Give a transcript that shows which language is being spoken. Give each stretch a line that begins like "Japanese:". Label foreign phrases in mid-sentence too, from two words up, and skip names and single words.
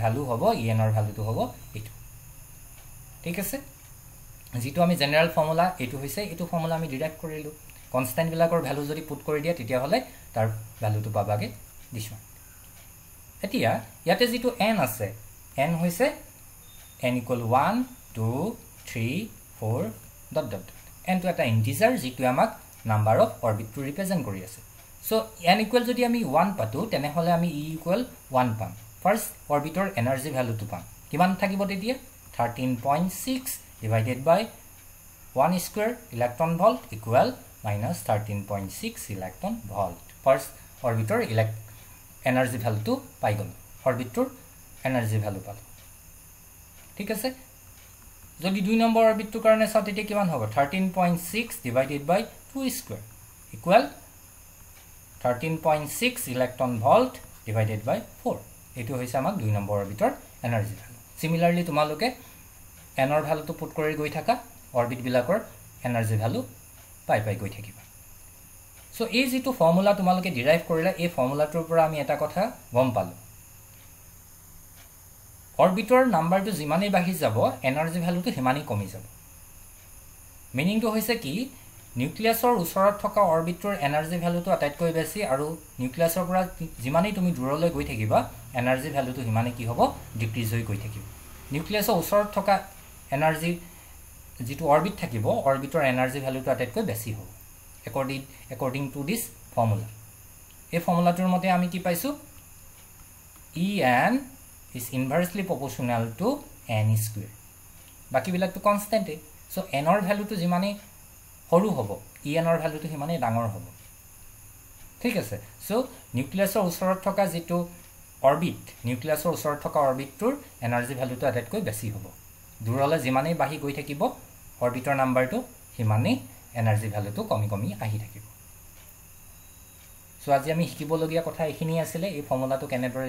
Assamese: ভ্যালু হ'ব en ৰ ভ্যালুটো হ'ব এটো ঠিক আছে যেটো আমি
English: general formula
Assamese: এটো হৈছে এটো ফৰ্মুলা আমি ডিৰাইভ কৰিলো কনস্ট্যান্ট বিলাকৰ ভ্যালু যদি পুট কৰি দিয়া তেতিয়া হলে তাৰ ভ্যালুটো পাবাগে দিছো এতিয়া ইয়াতে যেটো n আছে n হৈছে
English: n equal 1 2 3 4 dot dot n
Assamese: to এটা ইন্টিজাৰ যেটো আমাক
English: number of orbit to represent
Assamese: কৰি আছে সো n ইকুৱেল যদি আমি 1 পাতো তেনে হলে আমি e ইকুৱেল 1 পাম ফাৰ্স্ট অৰবিটৰ এনাৰ্জি ভ্যালুটো পাম কিমান থাকিব তেতিয়া
English: 13.6 divided by 1 square electron volt equal minus 13.6 electron volt
Assamese: ফাৰ্স্ট অৰবিটৰ এনাৰ্জি ভ্যালুটো পাই গল অৰবিটৰ এনাৰ্জি ভ্যালু পালো ঠিক আছে যদি 2 নম্বৰ অৰবিটটো কাৰণে চাও তেতিয়া কিমান হ'ব
English: 13.6 divided by 2 square equal 13.6 electron volt divided by 4
Assamese: এটো হৈছে আমাক 2 নম্বৰ অৰবিটৰ এনাৰ্জি ভ্যালু সিমিলাৰলি তোমালোকে n ৰ ভ্যালুটো পুট কৰি গৈ থাকা অৰবিট বিলাকৰ এনাৰ্জি ভ্যালু পাই গৈ থাকিবা সো এই যেটো ফৰ্মুলা তোমালোকে ডিৰাইভ কৰিলা এই ফৰ্মুলাটোৰ পৰা আমি এটা কথা গম পালো অৰবিটৰ নাম্বাৰটো যিমানেই বাঢ়ি যাব এনাৰ্জি ভ্যালুটো হিমানেই কমি যাব মিনিংটো হৈছে কি নিউক্লিয়াছৰ ওচৰত থকা অৰবিটৰ এনাৰ্জি ভ্যালুটো আটাইতকৈ বেছি আৰু নিউক্লিয়াছৰ পৰা যিমানেই তুমি দূৰলৈ গৈ থাকিবা এনাৰ্জি ভ্যালুটো হিমানেই কি হ'ব ডিক্ৰিজ হৈ গৈ থাকিব নিউক্লিয়াছৰ ওচৰত থকা এনাৰ্জি যেটো অৰবিট থাকিব অৰবিটৰ এনাৰ্জি ভ্যালুটো আটাইতকৈ বেছি হ'ব
English: according to this formula
Assamese: এই ফৰ্মুলাটোৰ মতে আমি কি পাইছো
English: en is inversely proportional to n square
Assamese: বাকি বিলাকটো কনস্ট্যান্ট সো n ৰ ভ্যালুটো যিমানে সৰু হ'ব en ৰ ভ্যালুটো হিমানে ডাঙৰ হ'ব ঠিক আছে সো নিউক্লিয়াছৰ ওচৰত থকা যেটো অৰবিট নিউক্লিয়াছৰ ওচৰত থকা অৰবিটটোৰ এনাৰ্জি ভ্যালুটো আটাইতকৈ বেছি হ'ব দূৰলে যিমানেই বাঢ়ি গৈ থাকিব অৰবিটৰ নাম্বাৰটো সিমানেই এনাৰ্জি ভ্যালুটো কমি কমি আহি থাকিব সো আজি আমি শিকিবলগীয়া কথা এখিনি আছিল এই ফৰ্মুলাটো কেনেদৰে